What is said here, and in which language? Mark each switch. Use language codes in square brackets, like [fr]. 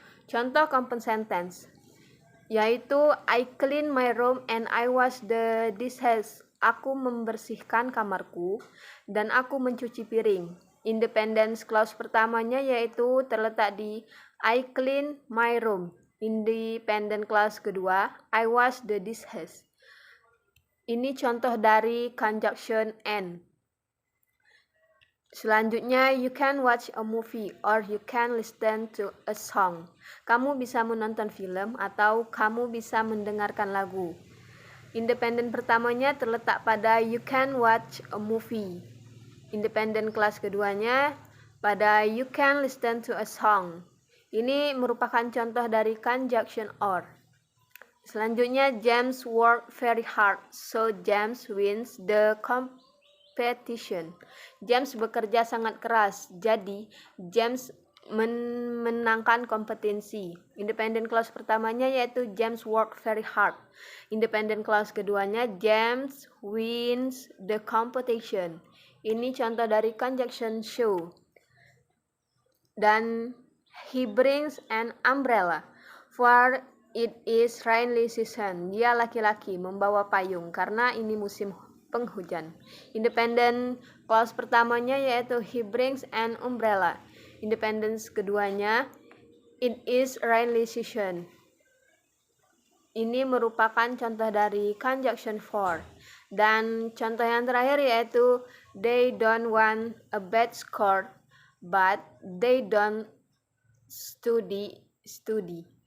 [id] Contoh [en] compound sentence [id] yaitu [en] I clean my room and I wash the dishes. [id] Aku membersihkan kamarku dan aku mencuci piring. [en] Independent clause [id] pertamanya yaitu terletak di [en] I clean my room. Independent clause [id] kedua [en] I wash the dishes. [id] Ini contoh dari conjunction and. Selanjutnya, [en] you can watch a movie or you can listen to a song. [id] Kamu bisa menonton film atau kamu bisa mendengarkan lagu. [en] Independent [id] pertamanya terletak pada [en] you can watch a movie. Independent clause [id] keduanya pada [en] you can listen to a song. [id] Ini merupakan contoh dari conjunction or. Selanjutnya, [en] James worked very hard, so James wins the competition. [id] James bekerja sangat keras, jadi James menangkan kompetisi. [en] Independent clause [id] pertamanya yaitu [en] James worked very hard. Independent clause [id] keduanya [en] James wins the competition. [id] Ini contoh dari conjunction show. Dan [en] he brings an umbrella for it is rainy season. [id] Dia laki-laki membawa payung karena ini musim penghujan. [en] Independent clause [id] pertamanya yaitu [en] he brings an umbrella. Independent [id] keduanya [en] it is rainy season. [id] Ini merupakan contoh dari conjunction for. Dan contoh yang terakhir yaitu [en] they don't want a bad score but they don't study.